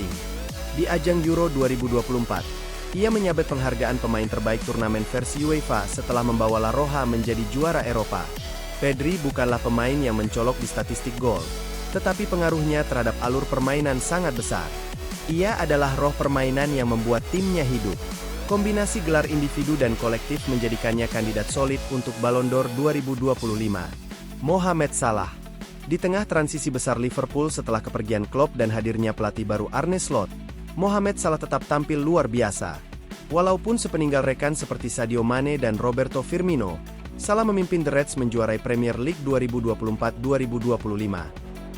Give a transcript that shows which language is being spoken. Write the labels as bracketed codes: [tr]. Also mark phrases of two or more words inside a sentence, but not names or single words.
[id] Di ajang Euro 2024, ia menyabet penghargaan pemain terbaik turnamen versi UEFA setelah membawa La Roja menjadi juara Eropa. Pedri bukanlah pemain yang mencolok di statistik gol, tetapi pengaruhnya terhadap alur permainan sangat besar. Ia adalah roh permainan yang membuat timnya hidup. Kombinasi gelar individu dan kolektif menjadikannya kandidat solid untuk Ballon d'Or 2025. Mohamed Salah. Di tengah transisi besar Liverpool setelah kepergian Klopp dan hadirnya pelatih baru Arne Slot, Mohamed Salah tetap tampil luar biasa. Walaupun sepeninggal rekan seperti Sadio Mane dan Roberto Firmino, Salah memimpin The Reds menjuarai Premier League 2024-2025.